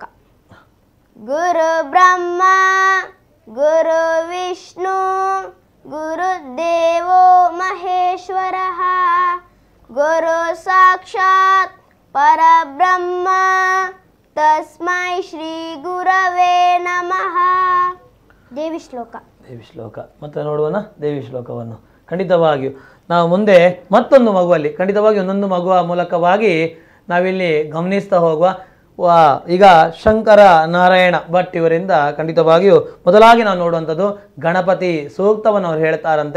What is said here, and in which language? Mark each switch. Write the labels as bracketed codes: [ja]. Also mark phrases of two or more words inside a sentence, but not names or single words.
[sa] ಗುರು ಬ್ರಹ್ಮ ಗುರು ವಿಷ್ಣು ಗುರುದೇವೋ ಮಹೇಶ್ವರಃ ಗುರು ಸಾಕ್ಷಾತ್ ಪರಬ್ರಹ್ಮ ತಸ್ಮೈ ಶ್ರೀ ಗುರವೇ ನಮಃ. [kn] ದೇವಿ ಶ್ಲೋಕ. ದೇವಿ ಶ್ಲೋಕ ಮತ್ತೆ ನೋಡುವನ ದೇವಿ ಶ್ಲೋಕವನ್ನು. ಖಂಡಿತವಾಗಿಯೂ ನಾವು ಮುಂದೆ ಮತ್ತೊಂದು ಮಗುವಲ್ಲಿ ಖಂಡಿತವಾಗಿ ಒಂದೊಂದು ಮಗುವ ಮೂಲಕವಾಗಿ ನಾವಿಲ್ಲಿ ಗಮನಿಸ್ತಾ ಹೋಗುವ. ಈಗ ಶಂಕರ ನಾರಾಯಣ ಭಟ್ ಇವರಿಂದ ಖಂಡಿತವಾಗಿಯೂ ಮೊದಲಾಗಿ ನಾವು ನೋಡುವಂಥದ್ದು ಗಣಪತಿ ಸೂಕ್ತವನ್ನು ಅವ್ರು ಹೇಳ್ತಾರಂತೆ.